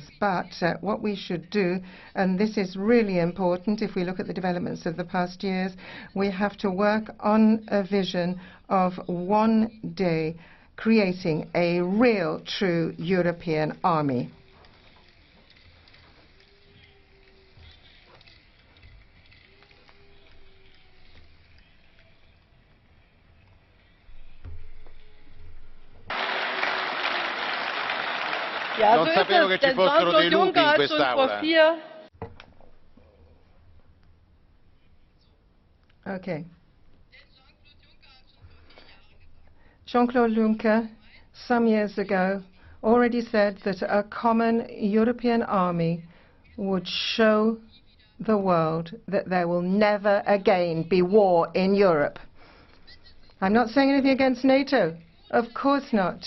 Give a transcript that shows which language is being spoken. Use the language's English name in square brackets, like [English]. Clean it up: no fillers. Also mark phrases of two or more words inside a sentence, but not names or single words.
[English] But what we should do, and this is really important if we look at the developments of the past years, we have to work on a vision of one day creating a real, true European army. [German] Ja, [Italian] Non so sapevo [German] ist es, [Italian] che ci [German] denn [Italian] fossero dei [German] Jean-Claude [Italian] lupi [German] Juncker [Italian] in [German] hat schon vor [Italian] quest'Aula. 4... [English] Okay. Jean-Claude Juncker, some years ago, already said that a common European army would show the world that there will never again be war in Europe. I'm not saying anything against NATO. Of course not.